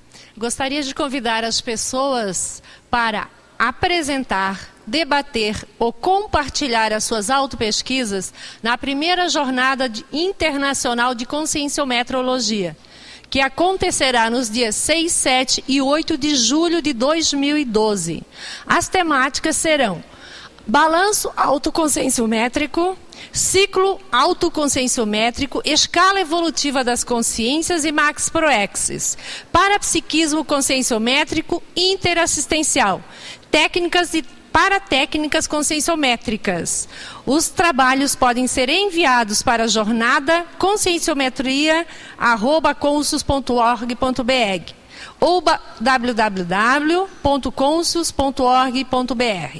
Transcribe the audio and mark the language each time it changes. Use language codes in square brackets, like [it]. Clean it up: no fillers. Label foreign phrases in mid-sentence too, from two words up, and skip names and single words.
[pt] Gostaria de convidar as pessoas para apresentar, debater ou compartilhar as suas autopesquisas na primeira jornada internacional de conscienciometrologia, que acontecerá nos dias 6, 7 e 8 de julho de 2012. As temáticas serão balanço autoconscienciométrico, ciclo autoconscienciométrico, escala evolutiva das consciências e max proexis, parapsiquismo conscienciométrico interassistencial, técnicas de para técnicas conscienciométricas. Os trabalhos podem ser enviados para a jornada conscienciometria@consus.org.br ou www.consus.org.br.